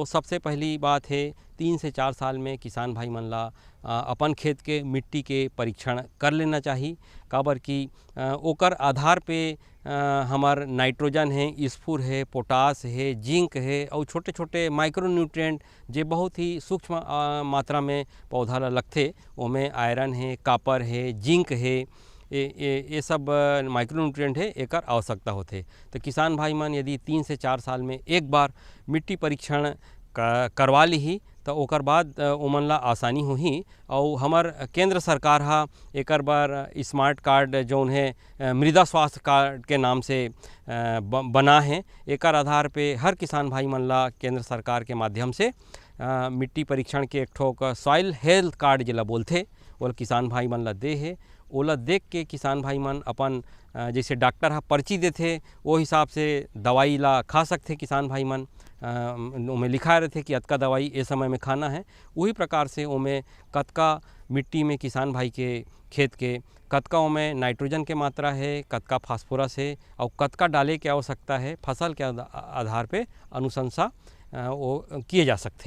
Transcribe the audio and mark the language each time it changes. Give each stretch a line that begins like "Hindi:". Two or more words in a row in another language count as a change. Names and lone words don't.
Chhattisgarhi: सबसे पहली बात है 3 से 4 साल में किसान भाई मन ला अपन खेत के मिट्टी के परीक्षण कर लेना चाहिए, काबर कि ओकर आधार पे हमार नाइट्रोजन है, स्फूर है, पोटास है, जिंक है और छोटे छोटे
English: micro nutrient
Chhattisgarhi: जे बहुत ही सूक्ष्म मात्रा में पौधा ला लगथे, ओमें आयरन है, कापर है, जिंक है, ये सब
English: micro nutrient
Chhattisgarhi: है, एकर आवश्यकता होथे। तो किसान भाई मन यदि 3 से 4 साल में एक बार मिट्टी परीक्षण करवा ली तो ओकर बाद ओमन ला आसानी होही। और हमार केंद्र सरकार हा एकर बार
English: smart card
Chhattisgarhi: जौन है मृदा स्वास्थ्य कार्ड के नाम से बना है, एकर आधार पे हर किसान भाई मन ला केंद्र सरकार के माध्यम से मिट्टी परीक्षण के एक ठोक
English: soil health card
Chhattisgarhi: जेला बोलथे ओला किसान भाई मन ला दे है। ओला देख के किसान भाई मन अपन जैसे डॉक्टर हा पर्ची देथे वो हिसाब से दवाई ला खा सकते किसान भाई मन। उमें लिखा रहते कि अतका दवाई ए समय में खाना है, वही प्रकार से उमें कतका मिट्टी में किसान भाई के खेत के कतका उमें नाइट्रोजन के मात्रा है, कतका फास्फोरस है और कतका डाले की आवश्यकता है, फसल के आधार पे अनुशंसा वो किए जा सकते।